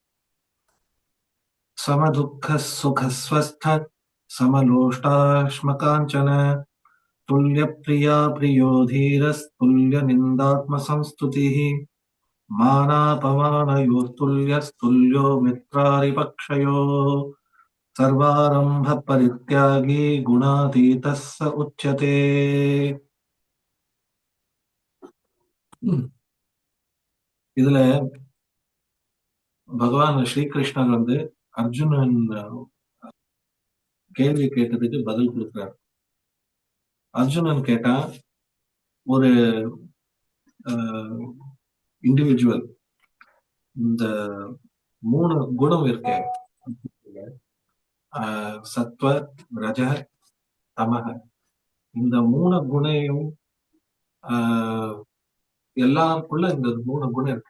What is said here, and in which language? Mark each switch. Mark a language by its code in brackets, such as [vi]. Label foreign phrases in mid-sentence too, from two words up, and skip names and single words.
[sa] समदुःखसुखस्वस्थ समलोष्टाश्मकाञ्चन तुल्यप्रिया प्रियो धीरस्तुल्यनिन्दात्मसंस्तुतिः मानापमानयोस्तुल्यस्तुल्यो मित्रारिपक्षयोः सर्वारंभ परित्यागी गुणातीतः स उच्यते। [ta] இதுல பகவான் ஸ்ரீகிருஷ்ணர் வந்து அர்ஜுனன் கேள்வி கேட்டதுக்கு பதில் கொடுக்கிறார். அர்ஜுனன் கேட்டா, ஒரு இண்டிவிஜுவல் இந்த 3 குணம் இருக்கு, சத்வ ரஜ தமக, இந்த 3 குணையும் எல்லாருக்குள்ள இந்த 3 குணம் இருக்கு.